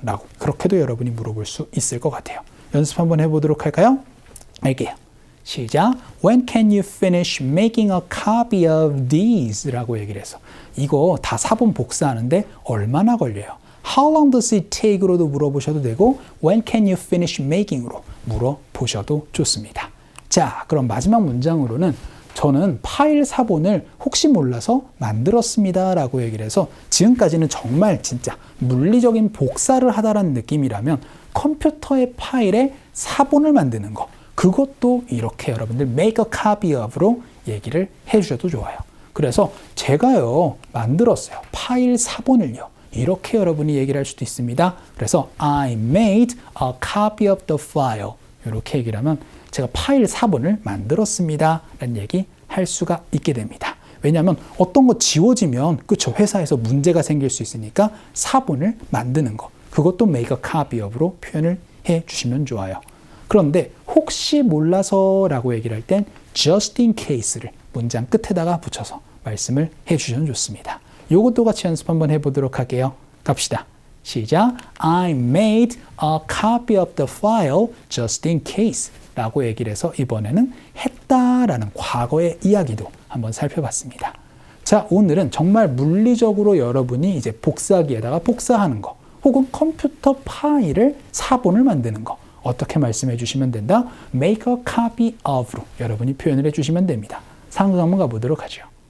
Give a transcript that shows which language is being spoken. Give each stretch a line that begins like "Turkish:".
Korean: 라고 그렇게도 여러분이 물어볼 수 있을 것 같아요. 연습 한번 해보도록 할까요? 할게요. 시작.
English: When can you finish making a copy of these?
Korean: 라고 얘기를 해서 이거 다 사본 복사하는데 얼마나 걸려요?
English: How long does it take?
Korean: 로도 물어보셔도 되고
English: When can you finish making?
Korean: 으로 물어보셔도 좋습니다. 자, 그럼 마지막 문장으로는 저는 파일 사본을 혹시 몰라서 만들었습니다 라고 얘기를 해서 지금까지는 정말 진짜 물리적인 복사를 하다라는 느낌이라면 컴퓨터의 파일에 사본을 만드는 거 그것도 이렇게 여러분들
English: make a copy of
Korean: 로 얘기를 해주셔도 좋아요. 그래서 제가요 만들었어요. 파일 사본을요. 이렇게 여러분이 얘기를 할 수도 있습니다. 그래서
English: I made a copy of the file
Korean: 이렇게 얘기를 하면 제가 파일 사본을 만들었습니다 라는 얘기 할 수가 있게 됩니다. 왜냐하면 어떤 거 지워지면 그쵸 회사에서 문제가 생길 수 있으니까 사본을 만드는 거 그것도
English: make a copy of
Korean: 로 표현을 해 주시면 좋아요. 그런데 혹시 몰라서 라고 얘기를 할 땐
English: just in case
Korean: 를 문장 끝에다가 붙여서 말씀을 해 주시면 좋습니다. 이것도 같이 연습 한번 해보도록 할게요. 갑시다. 시작.
English: I made a copy of the file just in case
Korean: 라고 얘기를 해서 이번에는 했다라는 과거의 이야기도 한번 살펴봤습니다. 자, 오늘은 정말 물리적으로 여러분이 이제 복사기에다가 복사하는 거 혹은 컴퓨터 파일을 사본을 만드는 거 어떻게 말씀해 주시면 된다?
English: make a copy of
Korean: 로 여러분이 표현을 해 주시면 됩니다. 상황 한번 가보도록 하죠.